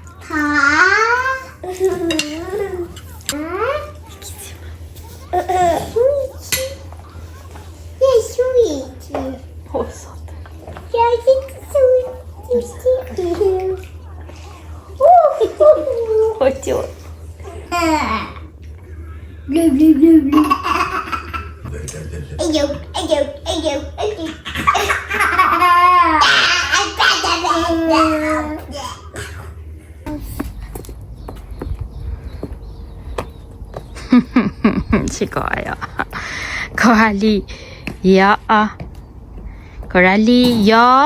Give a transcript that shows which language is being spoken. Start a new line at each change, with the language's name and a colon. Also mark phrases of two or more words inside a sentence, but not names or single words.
Albanian: O, sot. O, tjo.
English: Blue, blue, blue, blue. Ayo, ayo, ayo, ayo.
Albanian: Shikoja. Korali. Ja. Korali, ja.